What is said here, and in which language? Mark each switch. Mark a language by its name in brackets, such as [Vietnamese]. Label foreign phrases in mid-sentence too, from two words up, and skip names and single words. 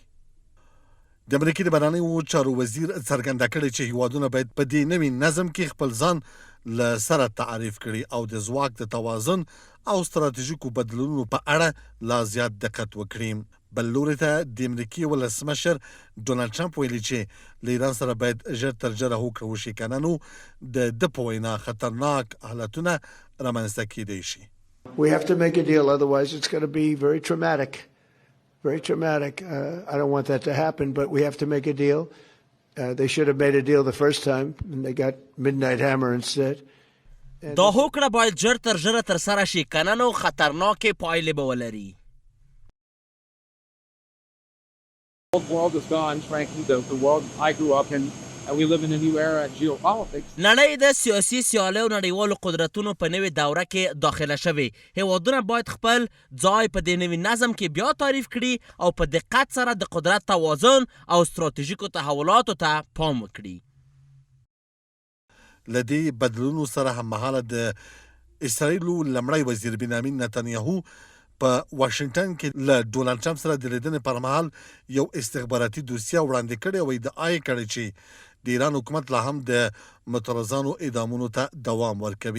[Pashto] د امریکې د بهرنیو چارو وزیر څرګنده کړې چې هیوادونه باید په دې نوي نظم کې خپل ځان له سره تعریف کړي او د ځواک د توازن او ستراتیژیکو بدلونونو په اړه لا زیات دقت وکړي. بل لوري ته د امریکې ولسمشر ډونالډ ټرمپ ویلي چې له ایران سره باید ژر تر ژره هوکړه وشي که نه نو د ده په وینا خطرناک حالتونه رامنځته کیدی شي. [English] We have to make a deal, otherwise it's going to be very traumatic. Very traumatic. I don't want that to happen, but we have to make a deal. They should have made a deal the first time, and they got Midnight Hammer instead. [Pashto] دا هوکړه باید ژر تر ژره ترسره شي که نه نو خطرناکې پایلې به ولري. [English] The old world is gone, frankly, the world I grew up in, and we live in a new era in geopolitics. [Pashto] نړۍ د سیاسي سیالیو نړیوالو قدرتونو په نوې دوره کې داخله شوې. هیوادونه باید خپل ځای په دې نوي نظم کې بیا تعریف کړي او په دقت سره د قدرت توازن او ستراتیژیکو تحولاتو ته پام وکړي. له دې بدلونونو سره هممهاله د اسرائیلو لومړی وزیر بنیامین نتنیاهو په واشنګټن کې له ډونالډ ټرمپ سره د لیدنې پر مهال یو استخباراتي دوسیه وړاندې کړې او ادعا یې کړې چې د ایران حکومت لا هم د مترازانو اعدامونو ته دوام ورکوي.